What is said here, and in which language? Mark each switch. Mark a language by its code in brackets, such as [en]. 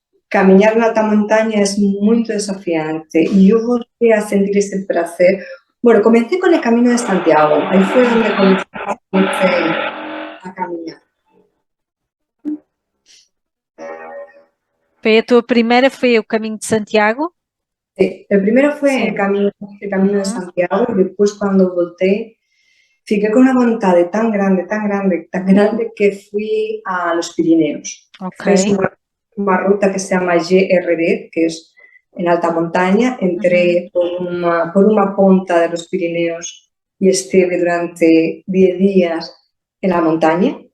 [gl] Camiñar na alta montaña es muito desafiante e eu voltei a sentir ese placer. [es] Bueno, comencé con el Camino de Santiago, ahí fue donde comencé a camiñar. [pt] Foi a tua primeira, foi o Caminho de Santiago? [es] Sí, el primero fue Sí. el camino de Santiago y después cuando volteé fiqué con una voluntad tan grande, tan grande, tan grande que fui a los Pirineos. Ok. Es una ruta que se llama GRD, que es en alta montaña. Entré por una punta de los Pirineos y estuve durante 10 días en la montaña.